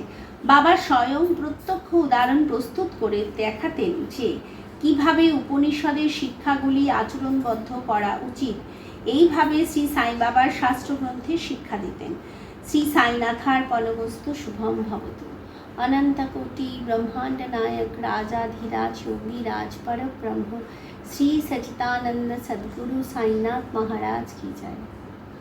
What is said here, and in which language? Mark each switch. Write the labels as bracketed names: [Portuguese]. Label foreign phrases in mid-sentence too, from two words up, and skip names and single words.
[Bangla] বাবা স্বয়ং প্রত্যক্ষ উদাহরণ প্রস্তুত করে দেখাতেন যে কিভাবে উপনিষদের শিক্ষাগুলি আচরণবদ্ধ করা উচিত। এইভাবে শ্রী সাই বাবার শাস্ত্রগ্রন্থে শিক্ষা দিতেন। [Sanskrit] শ্রী সাইনাথার্পণমস্তু। শুভম ভবতু। अनंतकोटि ब्रह्मांड नायक राजाधिराज योगीराज परब्रह्म श्री सच्चिदानंद सद्गुरु साईनाथ महाराज [Hindi] की जय।